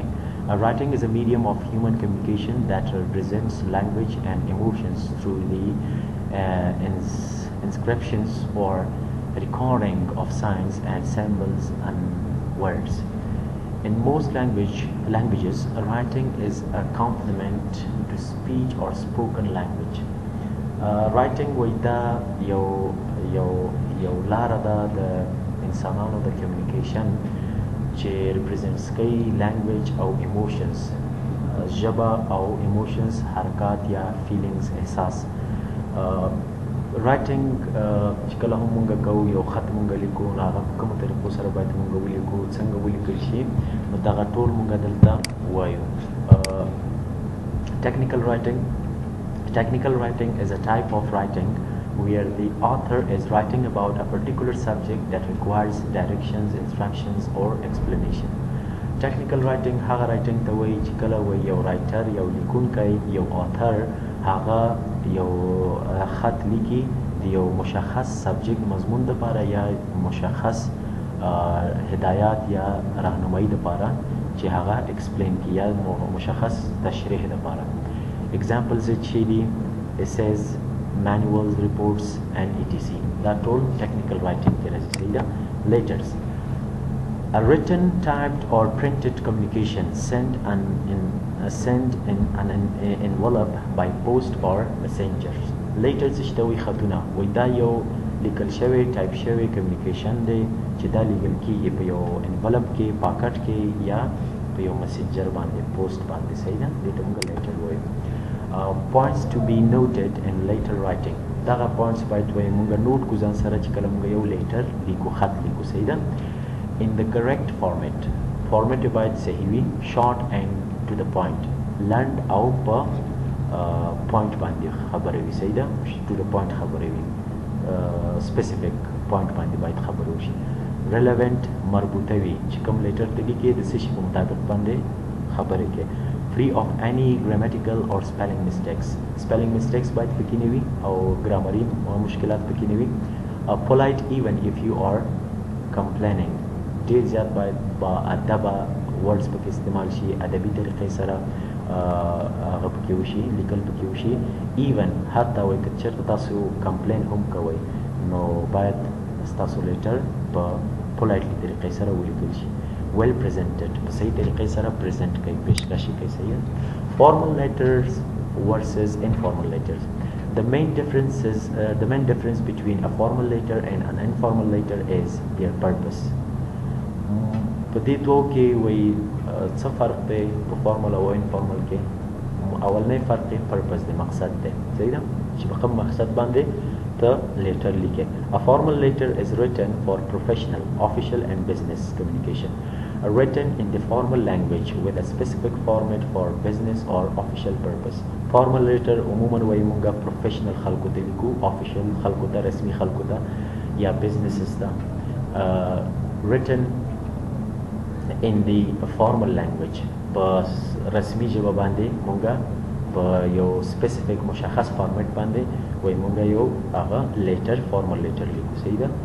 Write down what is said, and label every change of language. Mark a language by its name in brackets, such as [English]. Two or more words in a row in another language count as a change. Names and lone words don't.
[English] Writing is a medium of human communication that represents language and emotions through the inscriptions or recording of signs and symbols and words. In most languages, writing is a complement to speech or spoken language. [Pashto] Writing وإذا يو لاره ده د انسانانو د communication چې represents کوي language او emotions ژبه او emotions حرکات یا feelings احساس. writing چې کله هم مونږ کوو یو خط مونږ لیکو نو هغه په کومو طریقو سره باید مونږ ولیکو څنګه ولیکل شي نو دغه ټول مونږ دلته وایو. [English] Technical writing is a type of writing where the author is writing about a particular subject that requires directions, instructions or explanation. Technical writing [Pashto] هغه writing ته وایي چې کله وایي یو writer یو لیکونکی یو author هغه یو خط لیکي د یو مشخص سبجیکټ مضمون دپاره یا مشخص هدایات یا راهنمایي دپاره چې هغه explain کی یا مشخص تشریح دپاره. [English] Examples [Pashto] چې دي [English] essays, manuals, reports and etc. [Pashto] دا ټول [English] technical writing [Pashto] کې راځي. صحیح ده. [English] Letters. A written, typed or printed communication sent in an envelope by post or messengers. [Pashto] Letters چې ته وایي خطونه وایي دا یو لیکل شوی ټایپ شوی کمیونیکیشن دی چې دا لیکل کېږي په یو انولپ کې پاکټ کې یا په یو مسنجر باندې پوسټ باندې. صحیح ده. دې ته موږ لیټر وایو. [English] Points to be noted in later writing. [Pashto] دغه points باید وایي موږ نوٹ کو ځان سره چې کله موږ یو لیټر لیکو خط لیکو. صحیح ده. [English] In the correct format. Format [Pashto] باید صحیح وي. [English] Short and to the point. [Pashto] Land او په point باندې خبرې وي. صحیح ده. [English] To the point [Pashto] خبرې وي. [English] Specific point [Pashto] باندې باید خبرې وشي. Relevant مربوطه وي چې کوم لیټر ته لیکي د څه شي په مطابق باندې خبرې کوي. [English] Free of any grammatical or spelling mistakes. Spelling mistakes [Pashto] باید پکې نه وي او ګرامري مشکلات پکې نه وي. [English] Polite even if you are complaining. [Pashto] ډیر زیات باید با ادبه ورډز پکې استعمال شي ادبي طریقې سره هغه پکې وشي لیکل پکې وشي. ایون حتی وایي که چېرته تاسو کمپلین هم کوئ نو باید ستاسو لیټر په پولایټلي طریقې سره ولیکل شي. [English] well presented [Pashto] په صحیح طریقې سره پریزنټ کوي پیشکشي کوي. صحیح. [English] Formal letters versus informal letters. The main difference between a formal letter and an informal letter is their purpose. [Pashto] په دې دوه کې وایي څه فرق دی په فارمل او انفارمل کې. اولنی فرق دی پرپز دی مقصد دی. صحیح ده چې په کوم مقصد باندې ته لیټر لیکې. [English] A formal letter is written for professional, official and business communication. Written in the formal language with a specific format for business or official purpose. Formal letter [Pashto] عموما وایي مونږه professional خلکو ته لیکو official خلکو ته رسمي خلکو ته یا businesses ته. [English] Written in the formal language [Pashto] په رسمي ژبه باندې مونږه په یو سپیسیفیک مشخص فارمیټ باندې وایي مونږه یو هغه لیټر فارمل لیټر لیکو. صحیح ده.